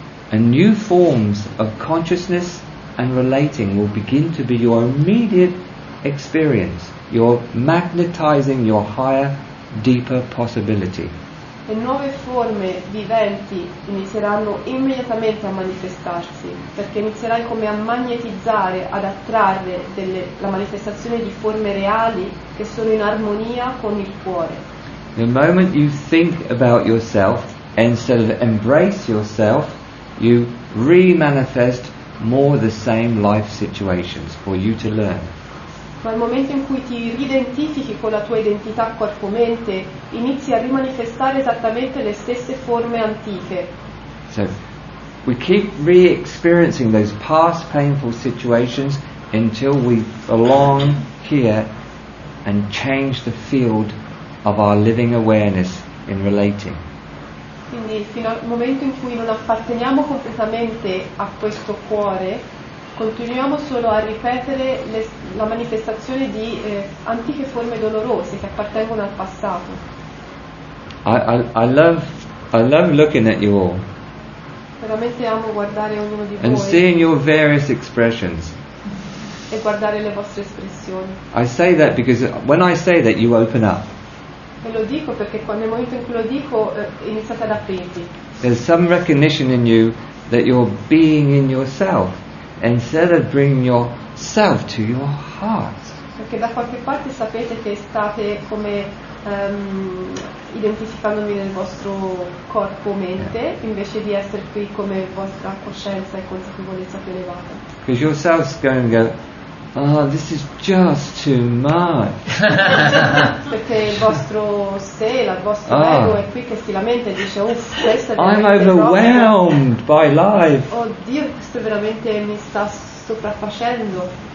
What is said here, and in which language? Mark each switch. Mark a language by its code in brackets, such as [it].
[en] And new forms of consciousness and relating will begin to be your immediate experience. You're magnetizing your higher, deeper possibility. [it] E nuove forme viventi inizieranno immediatamente a manifestarsi, perché inizierai come a magnetizzare, ad attrarre la manifestazione di forme reali che sono in armonia con il cuore. [en] The moment you think about yourself, instead of embrace yourself, you re-manifest more the same life situations for you to learn. [it] Ma al momento in cui ti ridentifichi con la tua identità corpo-mente, inizi a rimanifestare esattamente le stesse forme antiche. [en] So we keep re-experiencing those past painful situations until we belong here and change the field of our living awareness in relating. [it] Quindi fino al momento in cui non apparteniamo completamente a questo cuore, continuiamo solo a ripetere la manifestazione di antiche forme dolorose che appartengono al passato. [en] I love looking at you all [it] Veramente amo guardare ognuno di [en] and [it] voi [en] seeing your various expressions. [it] e guardare le vostre espressioni. [en] I say that because when I say that you open up. [it] E lo dico perché nel momento in cui lo dico iniziate ad aprirvi. [en] There's some recognition in you that you're being in yourself instead of bringing yourself to your heart. [it] Perché da qualche parte sapete che state come identificandovi nel vostro corpo-mente invece di essere qui come vostra coscienza e consapevolezza più elevata. [en] Because yourself's going to go, oh, this is just too much. [it] Perché il vostro sé, il vostro ego è qui che si lamenta e dice uff, questo è [en] I'm [it] veramente [en] overwhelmed by life. [it] troppo. Oddio, questo veramente mi sta sopraffacendo.